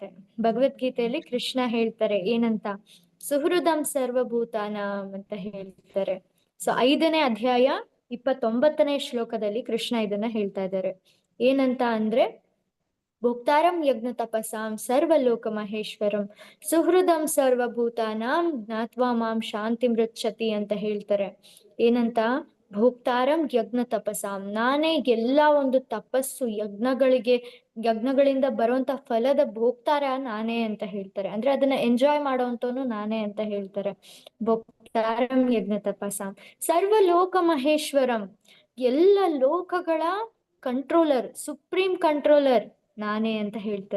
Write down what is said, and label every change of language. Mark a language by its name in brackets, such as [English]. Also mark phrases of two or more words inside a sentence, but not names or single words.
[Kannada] ಭಗವದ್ಗೀತೆಯಲ್ಲಿ ಕೃಷ್ಣ ಹೇಳ್ತಾರೆ ಏನಂತ? [Sanskrit] ಸುಹೃದಂ ಸರ್ವಭೂತಾನಾಂ [Kannada] ಅಂತ ಹೇಳ್ತಾರೆ. ಸೊ 5ನೇ ಅಧ್ಯಾಯ 29ನೇ ಶ್ಲೋಕದಲ್ಲಿ ಕೃಷ್ಣ ಇದನ್ನ ಹೇಳ್ತಾ ಇದ್ದಾರೆ. ಏನಂತ ಅಂದ್ರೆ, [Sanskrit] ಭೋಕ್ತಾರಂ ಯಜ್ಞ ತಪಸಾಂ ಸರ್ವಲೋಕ ಮಹೇಶ್ವರಂ ಸುಹೃದಂ ಸರ್ವಭೂತಾನಾಂ ಜ್ಞಾತ್ವಾ ಮಾಂ ಶಾಂತಿ ಮೃಚ್ಛತಿ [Kannada] ಅಂತ ಹೇಳ್ತಾರೆ. ಏನಂತ? [Sanskrit] ಭೋಕ್ತಾರಂ ಯಜ್ಞ ತಪಸಾಂ, [Kannada] ನಾನೇ ಎಲ್ಲ ಒಂದು ತಪಸ್ಸು ಯಜ್ಞಗಳಿಂದ ಬರುವಂತ ಫಲದ ಭೋಕ್ತಾರ ನಾನೇ ಅಂತ ಹೇಳ್ತಾರೆ. ಅಂದ್ರೆ ಅದನ್ನ ಎಂಜಾಯ್ ಮಾಡೋಂತವನು ನಾನೇ ಅಂತ ಹೇಳ್ತಾರೆ. [Sanskrit] ಭೋಕ್ತಾರಂ ಯಜ್ಞ ತಪಸಾಂ ಸರ್ವಲೋಕ ಮಹೇಶ್ವರಂ, [Kannada] ಎಲ್ಲ ಲೋಕಗಳ ಕಂಟ್ರೋಲರ್, [English] supreme controller [Kannada] ನಾನೇ ಅಂತ ಹೇಳ್ತಾರೆ.